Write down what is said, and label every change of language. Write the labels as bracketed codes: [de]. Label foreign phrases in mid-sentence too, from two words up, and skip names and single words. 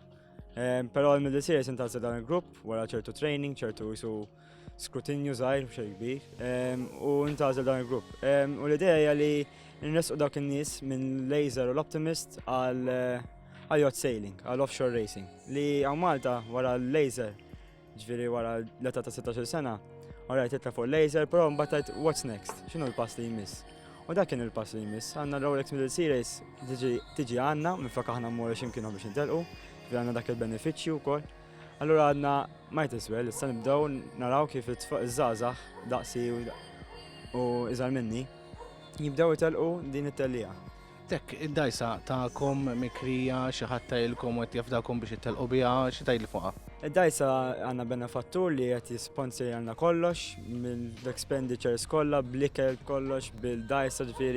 [mt] Però l-Middle Series intażel dan il-grupp wara ċertu training, ċertu jisu skrutinju żgħir xejn kbir, u ntażel dan il-grupp. U l-idea hija li nresqu dawk in-nies minn laser u l-Optimist għal [en] yacht sailing, [mt] għal [en] offshore racing, [mt] li għaw Malta wara l-laser, ġifieri wara l-età ta' 16 sena, wara titla' fuq laser, però mbagħad [en] what's next? [mt] X'inhu l-pass li jmiss? U dak kien il-pass li jmiss. Għandna Rolex Middle Series tiġi għandna, minflok aħna mmorru x'imkien biex intelqu, ġifieri għandna dak il-benefiċċju wkoll. Allura għadna [en] might as well, [mt] issa nibdew naraw kif iż-żgħażagħ daqsi u iżgħar minni jibdew itelqu din it-tellieqa. Tek, id-dajsa ta'kom mikrija xi ħadd tgħidilkom qed jafdakom biex ittelqu biha, xi tgħidli fuqha? Id-dajsa għandna benefattur li qed jisponsor għandna kollox, mill-expenditures kollha, bl-ikel kollox, bil-dajsa ġifieri.